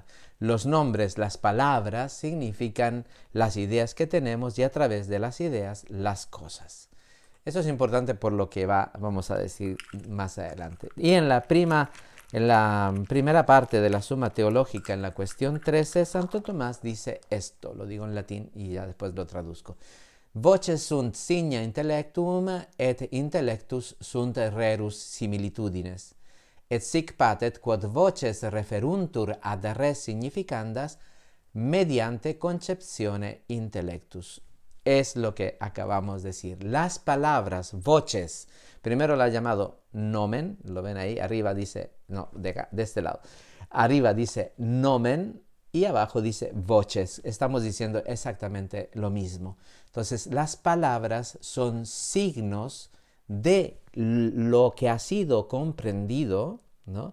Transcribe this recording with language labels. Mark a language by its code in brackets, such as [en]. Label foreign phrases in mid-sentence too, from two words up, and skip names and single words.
[es] Los nombres, las palabras significan las ideas que tenemos y a través de las ideas las cosas. Eso es importante por lo que vamos a decir más adelante. Y en la primera parte de la Suma Teológica, en la cuestión 13, Santo Tomás dice esto, lo digo en latín y ya después lo traduzco. [la] Voces sunt signa intellectum, et intellectus sunt rerus similitudines. Et sic patet quod voces referuntur ad res significandas mediante conceptione intellectus. [es] Es lo que acabamos de decir. Las palabras, voces, primero la ha llamado nomen, lo ven ahí, arriba dice, no, de este lado, arriba dice nomen y abajo dice voces. Estamos diciendo exactamente lo mismo. Entonces, las palabras son signos de lo que ha sido comprendido, ¿no?